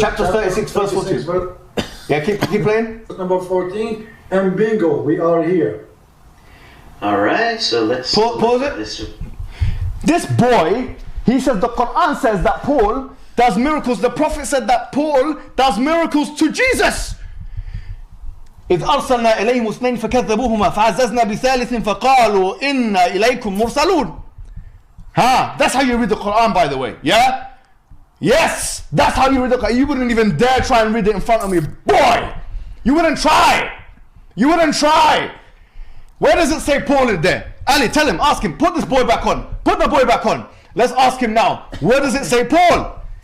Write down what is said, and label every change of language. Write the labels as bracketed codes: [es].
[en] Chapter 36, verse 14. Yeah, keep playing. Number 14, and bingo, we are here. Alright, so let's pause it. This boy, he says the Quran says that Paul does miracles. The Prophet said that Paul does miracles to Jesus. [ar] إذ أرسلنا إليهم اثنين فكذبوهما فعززنا بثالث فقالوا إنا إليكم مرسلون. [en] That's how you read the Quran, by the way. Yeah? Yes, that's how you read the Quran. You wouldn't even dare try and read it in front of me, boy. You wouldn't try. You wouldn't try. Where does it say Paul in there? Ali, tell him, ask him, put this boy back on. Put the boy back on. Let's ask him now. Where does it say Paul?